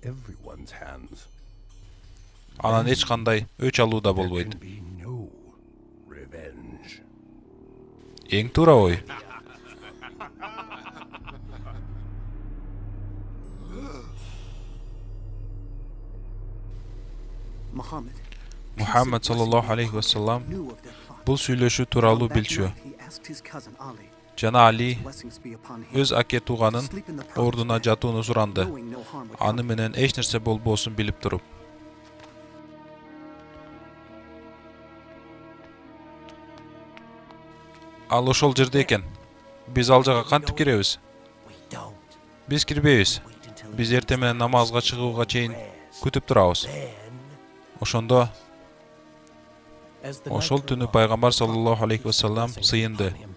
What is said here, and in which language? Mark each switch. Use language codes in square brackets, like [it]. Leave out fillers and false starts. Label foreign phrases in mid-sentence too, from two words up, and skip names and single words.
[ky] Анан эч кандай өч алуу да болбойт. Эң туура ой. Мухаммед [ar] صلى الله عليه وسلم [ky] бул сүйлөшүү тууралуу билчү. Жана Али өз аке тууганын ордуна жатууну суранды. Аны менен эч нерсе болбосун билип туруп. Ал ошол жерде экен. Биз ал жака кантип киребиз? Биз кирбейбиз. Биз эртең менен намазга чыгууга чейин күтүп турабыз. Ошондо ошол түнү пайгамбар [ar] صلى الله عليه وسلم [ky] сыйынды.